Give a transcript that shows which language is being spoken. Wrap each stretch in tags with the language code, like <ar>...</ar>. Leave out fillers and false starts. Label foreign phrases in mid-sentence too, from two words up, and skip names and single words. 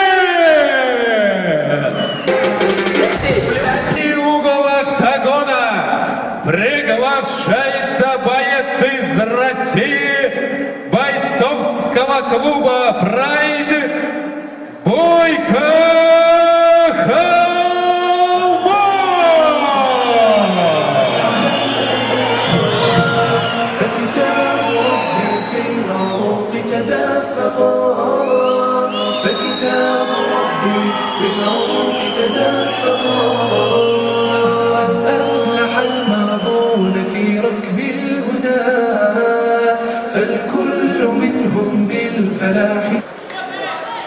<ru>И угол октагона приглашается боец из России бойцовского клуба «Прайд» Бойко</ru> <ar>فكتاب ربي في العروق تدفقا فكتاب ربي في العروق تدفقا قد أفلح الماضون في ركب الهدى فالكل منهم بالفلاح</ar>